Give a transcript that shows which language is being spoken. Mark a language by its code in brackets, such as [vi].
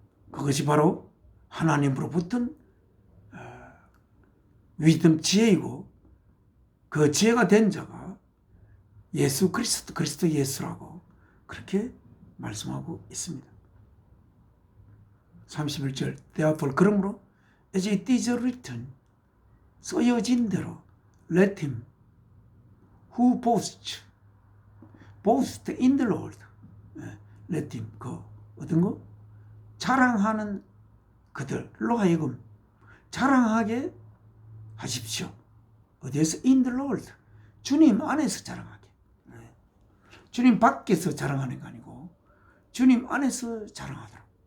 [ko] 그것이 바로 하나님으로부터 위덤 지혜이고, 그 지혜가 된 자가 예수 그리스도 예수라고 그렇게 말씀하고 있습니다. [en] 31절, Therefore, [ko] 그러므로 [en] as it is written, [ko] 쓰여진 대로 [en] let him who boast in the Lord, let him, [ko] 어떤 거? 자랑하는 그들로 하여금 자랑하게 하십시오. 어디에서? [en] in the Lord, [ko] 주님 안에서 자랑하게. 주님 밖에서 자랑하는 거 아니고 주님 안에서 자랑하도록.